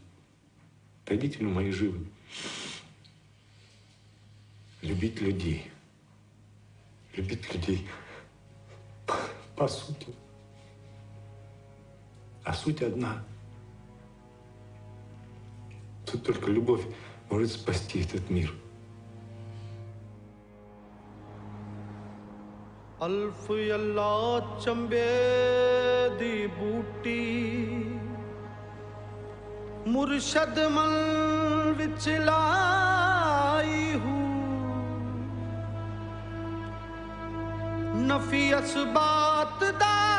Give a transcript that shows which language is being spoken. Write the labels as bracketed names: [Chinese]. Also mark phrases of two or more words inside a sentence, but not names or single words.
[Russian] Родители мои живы. Любить людей по сути. А суть одна. Тут только любовь может спасти этот мир. [Punjabi] الف اللہ چنبے دی بوٹی مرشد مل وچ لائی ہوں نفی اثبات دا